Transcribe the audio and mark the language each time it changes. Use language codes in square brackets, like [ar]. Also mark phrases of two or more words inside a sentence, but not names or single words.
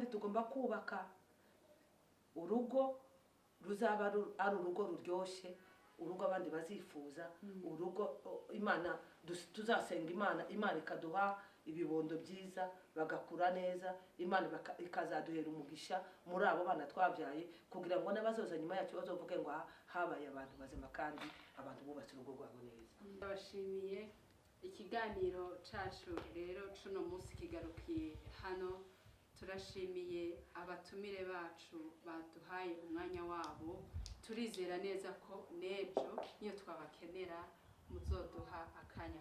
[rn] tugomba kubaka urugo ruzaba ari urugo ruryoshye urugo abandi bazifuza urugo Imana tuzasenga Imana ikaduha ibibondo byiza bagakura neza Imana ikazaduhera umugisha muri abo bana twabyaye kugira ngo n'abazoza nyuma yacu bazovuge ngo habaye abantu bazima kandi abantu bubatse urugo rwabo neza. Ndabashimiye ikiganiro cacu rero cuno munsi kigarukiye hano. Turashimiye abatumire bacu baduhaye umwanya wabo, turizera neza ko nejo niyo twabakenera muzoduha akanya